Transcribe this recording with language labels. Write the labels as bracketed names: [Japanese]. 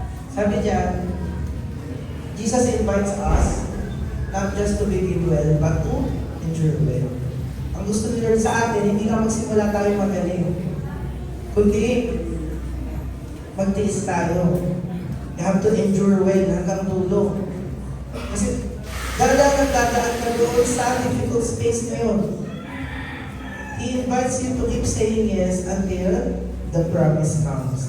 [Filipino] Sabi dyan, [English] Jesus invites us not just to begin well, but to endure well. [Filipino] Ang gusto ni Lord sa atin, hindi na magsimula tayo magaling, kundi magtiis tayo. [English] You have to endure well [Filipino] hanggang dulo. Kasi dadaan ka doon sa difficult space na yun. [English] He invites you to keep saying yes until the promise comes.